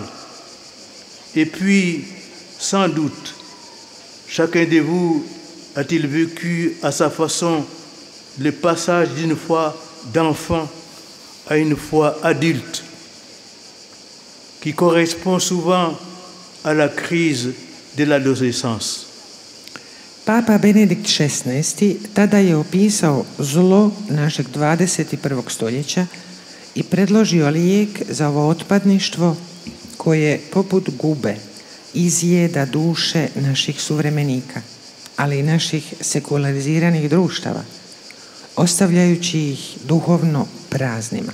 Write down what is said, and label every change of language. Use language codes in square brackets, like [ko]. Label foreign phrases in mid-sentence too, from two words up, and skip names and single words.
[fr] Et puis, sans doute, chacun de vous a-t-il vécu à sa façon le passage d'une foi d'enfant à une foi adulte, qui correspond souvent à la crise de l'adolescence. [hr] Papa Benedikt XVI. Tada je opisao zlo našeg 21. stoljeća i predložio lijek za ovo otpadništvo koje poput gube izjeda duše naših suvremenika, ali i naših sekulariziranih društava, ostavljajući ih duhovno praznima.